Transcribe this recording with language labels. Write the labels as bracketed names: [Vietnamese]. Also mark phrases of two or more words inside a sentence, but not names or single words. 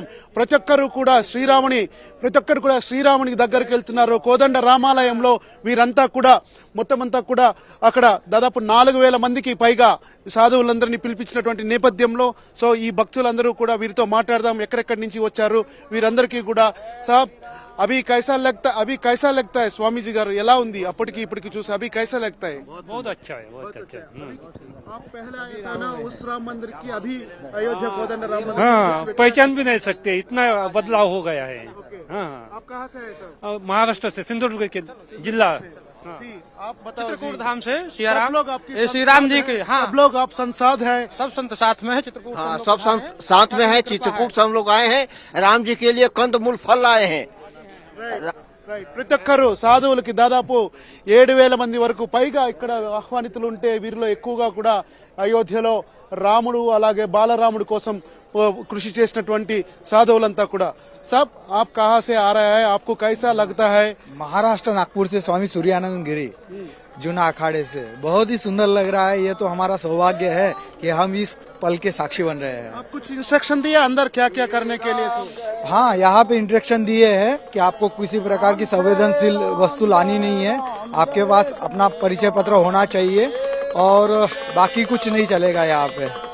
[Telugu] ప్రతి ఒక్కరు కూడా శ్రీరామునికి దగ్గరికి వెళ్తున్నారు. కోదండ రామాలయంలో వీరంతా కూడా మొత్తం అంతా కూడా అక్కడ దాదాపు 4000 మందికి పైగా సాధువులందరినీ పిలిపించినటువంటి నేపథ్యంలో సో ఈ భక్తులందరూ కూడా వీరితో మాట్లాడదాం. ఎక్కడెక్కడి నుంచి వచ్చారు వీరందరికీ కూడా. [Hindi] సాబ్ अभी कैसा लगता है स्वामी जी गारू [Telugu] ఎలా ఉంది అప్పటికి ఇప్పటికి చూసి? [Hindi] अभी कैसा लगता है? बहुत अच्छा है, बहुत अच्छा। आप पहले आए थे ना उस राम मंदिर की, अभी अयोध्या कोदंड राम मंदिर हाँ, पहचान भी नहीं सकते, इतना बदलाव हो गया है। हाँ, आप कहाँ से हैं सर? महाराष्ट्र से, सिंधुदुर्ग के जिला। आप बताओ। चित्रकूट धाम से सब लोग आपके श्री राम जी के, हाँ, सब लोग आप संसाद है, सब संत साथ में है। चित्रकूट सब साथ में है। चित्रकूट से हम लोग आए हैं, राम जी के लिए कंदमूल फल आए हैं। [Telugu] ప్రతి ఒక్కరు సాధువులకి దాదాపు 7000 మంది వరకు పైగా ఇక్కడ ఆహ్వానితులు ఉంటే వీరిలో ఎక్కువగా కూడా అయోధ్యలో రాముడు అలాగే బాలరాముడు కోసం కృషి చేసినటువంటి సాధువులంతా కూడా. [Hindi] సబ్ आप कहां से आ रहे हैं, आपको कैसा लगता है? महाराष्ट्र नागपुर से स्वामी सूर्यानंद गिरी जूना अखाड़े से। बहुत ही सुंदर लग रहा है। ये तो हमारा सौभाग्य है कि हम इस पल के साक्षी बन रहे हैं। आप कुछ इंस्ट्रक्शन दिया अंदर क्या क्या करने के लिए? तो हाँ, यहाँ पे इंस्ट्रक्शन दिए हैं कि आपको किसी प्रकार की संवेदनशील वस्तु लानी नहीं है, आपके पास अपना परिचय पत्र होना चाहिए और बाकी कुछ नहीं चलेगा यहाँ पे।